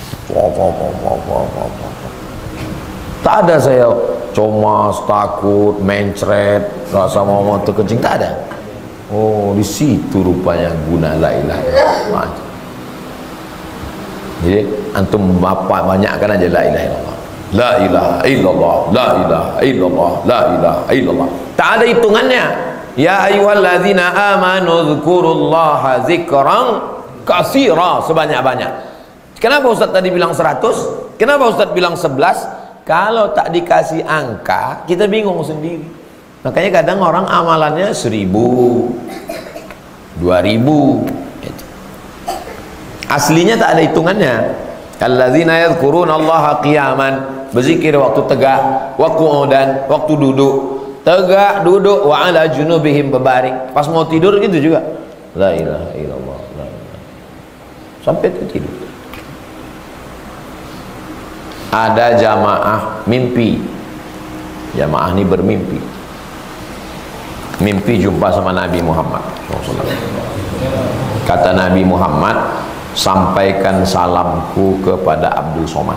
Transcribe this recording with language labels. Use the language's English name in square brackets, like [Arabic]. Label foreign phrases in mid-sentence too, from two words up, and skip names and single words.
[Indonesian] Tak ada saya cemas, takut, mencret, rasa mau terkencing, tak ada. Oh, di situ rupanya guna [Arabic] لا إله إلا الله. [Indonesian] Jadi antum bapak banyakkan aja [Arabic] لا إله إلا الله. لا إله إلا الله، لا إله إلا الله، لا إله إلا الله. [Indonesian] Tak ada hitungannya. [Arabic] يا أيها الذين آمنوا اذكروا الله ذكرا كثيرا, sebanyak-banyak. [Indonesian] Kenapa Ustaz tadi bilang 100? Kenapa Ustaz bilang 11? Kalau tak dikasih angka, kita bingung sendiri. Makanya kadang orang amalannya 1000, 2000. Aslinya tak ada hitungannya. [Arabic] الذين يذكرون الله قياما, [Indonesian] berzikir waktu tegak, [Arabic] وقعودا, [Indonesian] waktu duduk. Tegak, duduk, [Arabic] وعلى جنوبهم, [Indonesian] berbaring. Pas mau tidur gitu juga. [Arabic] لا إله إلا الله، لا إله. [Indonesian] Sampai tidur. Ada jamaah mimpi. Jamaah ini bermimpi. Mimpi jumpa sama Nabi Muhammad SAW. Kata Nabi Muhammad, sampaikan salamku kepada Abdul Somad.